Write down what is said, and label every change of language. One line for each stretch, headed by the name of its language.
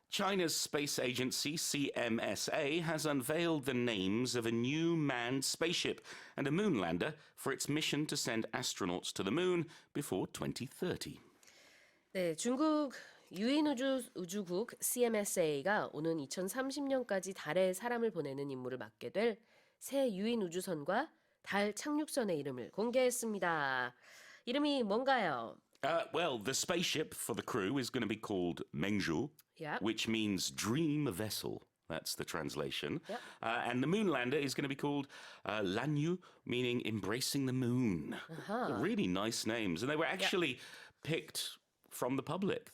English: China's space agency, CMSA, has unveiled the names of a new manned spaceship and a moon lander for its mission to send astronauts to the moon before 2030.
Korean: 네, 중국 유인우주국 CMSA가 오는 2030년까지 달에 사람을 보내는 임무를 맡게 될 새 유인 우주선과 달 착륙선의 이름을 공개했습니다. 이름이 뭔가요?
English: Well, the spaceship for the crew is going to be called Mengzhu, Yep. which means dream vessel. That's the translation. Yep. And the moon lander is going to be called Lanyu, meaning embracing the moon. Really nice names. And they were actually picked from the public.